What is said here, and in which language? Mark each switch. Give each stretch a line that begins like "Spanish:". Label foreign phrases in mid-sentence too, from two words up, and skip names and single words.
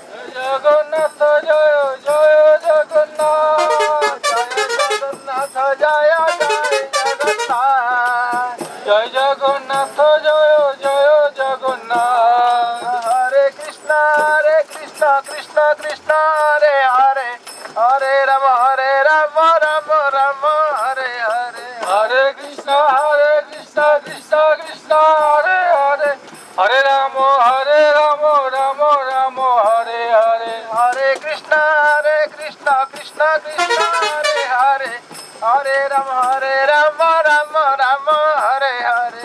Bangla: জগন্নাথ জয় জয় জগন্নাথ জয় জগন্নাথ জয় জয় জগন্নাথ জয় জগন্নাথ জয় জয় জগন্নাথ
Sanskrit: হরে কৃষ্ণ কৃষ্ণ কৃষ্ণ হরে হরে হরে রাম রাম রাম হরে হরে হরে কৃষ্ণ কৃষ্ণ কৃষ্ণ হরে হরে হরে রাম রাম রাম হরে হরে হরে কৃষ্ণ কৃষ্ণ কৃষ্ণ হরে হরে হরে রাম রাম রাম হরে হরে